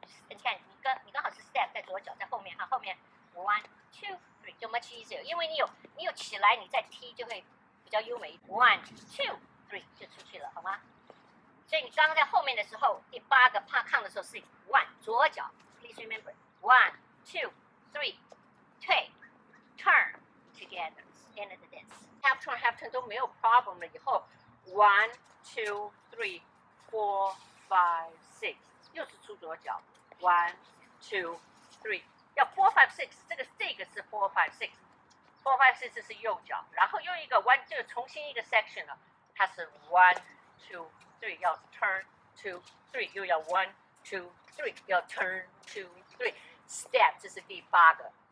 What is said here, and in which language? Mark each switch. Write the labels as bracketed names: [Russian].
[Chinese] 你看你刚好是 step 在左脚在后面哈，后面 1 2 3就 [English] much easier， [Chinese] 因为你有起来，你再踢就会比较优美。 1 2 3就出去了，好吗？所以你刚刚在后面的时候，第8个趴抗的时候是 1 左脚 ， [English] please remember [Chinese] 1 2 3退。 [English] Turn together, end of the dance. Half turn [Chinese] 都没有 [English] problem 了。 [Chinese] 以后 1 2 3 4 5 6又是出左脚 1 2 3要4 5 6这个是4 5 6 4 5 6是右脚，然后又一个 1就重新一个 section 了，它是1 2 3要 turn 2 3又要1 2 3要 turn 2 3 step 这是第8个